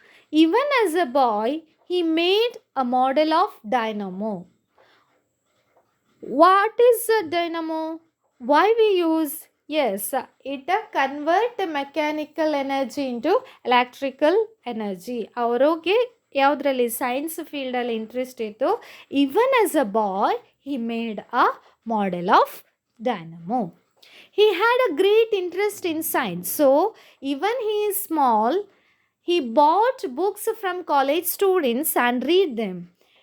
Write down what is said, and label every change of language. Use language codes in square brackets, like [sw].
[en] Even as a boy, he made a model of dynamo. What is a dynamo? Why we use? Yes, it convert mechanical energy into electrical energy. [kn] ಅವರಿಗೆ ಯಾವುದರಲ್ಲಿ science ಫೀಲ್ಡಲ್ಲಿ interest ಇತ್ತು. [en] Even as a boy, he made a model of dynamo. He had a great interest in science. So, even he is small, he bought books from college students and read them.